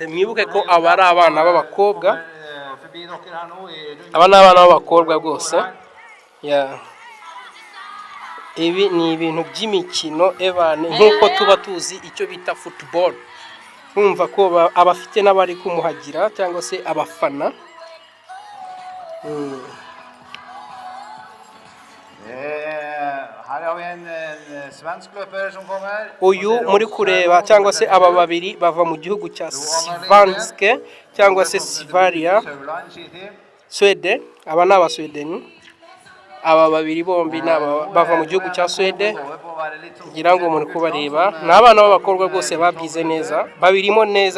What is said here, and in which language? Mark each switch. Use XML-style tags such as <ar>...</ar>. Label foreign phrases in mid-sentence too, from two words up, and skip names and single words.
<rw>Mwibuke ko aba ari abana b'abakobwa, aba ni abana b'abakobwa rwose. Ibi ni ibintu by'imikino nk'uko tuba tuzi icyo bita football. Kumva ko abafite n'abari kumuhagira cyangwa se abafana.</rw> <no>Her har vi en svensk løper som kommer.</no> <rw>Uyu muri kureba cyangwa se aba babiri bava mu gihugu cya Svanske cyangwa se Sverige, Sweden. Aba ni abaswedeni. Aba babiri bombi bava mu gihugu cya Sweden. Ngira ngo muri kubareba ni abana b'abakobwa rwose babyize neza, babirimo neza.</rw>